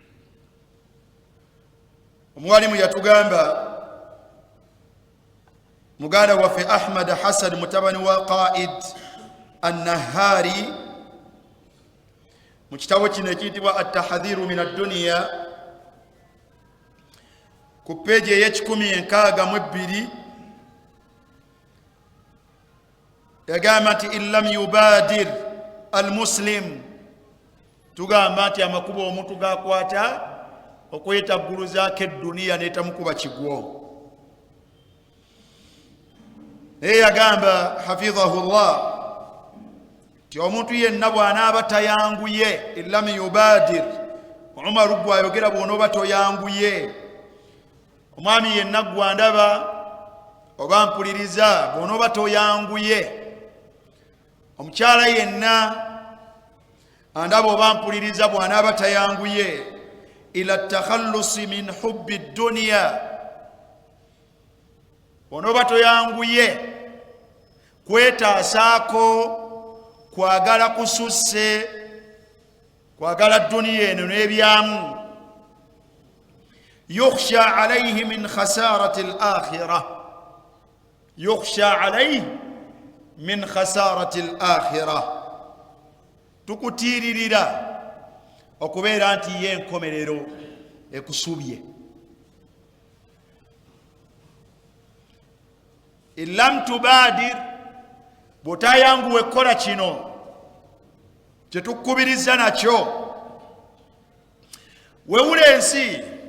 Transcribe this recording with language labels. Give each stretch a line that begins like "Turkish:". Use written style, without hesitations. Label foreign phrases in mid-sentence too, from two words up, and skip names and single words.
Ganda: omuwalimu yatugamba muganda waffe Ahmad Hassan mutabani wa Qaid An-Nahari mu kitabo kino ekiyitibwa At-Tahdhiru min ad-Dunya ku peegi ey'162 yagamba nti
Arabic: إن لم يبادر المسلم,
Ganda: tugamba nti amakubo omuntu gakwata okwetagguluzaako edduniya n'etamukuba kigwo. naye yagamba hafidhahullah ti omuntu yenna bw'anaaba tayanguye
Arabic: إن لم يبادر,
Ganda: Umaru bw'ayogera bw'onooba toyanguye, omwami yenna gwandaba oba mpuliriza bw'onooba toyanguye, omukyala yenna andaba oba mpuliriza bw'anaaba tayanguye
Arabic: إلا تخلص من حب الدنيا,
Ganda: bw'onooba toyanguye kwetaasaako kwagala kususse, kwagala duniya eno n'ebyamu,
Arabic: يخشى عليه من خسارة الآخرة, يخشى عليه من خسارة الآخرة,
Ganda: tukutiiririra okubeera nti ye enkomerero ekusubye.
Arabic: إن لم تبادر,
Ganda: bw'otayanguwa ekkola kino kyetukubiriza nakyo, wewula ensi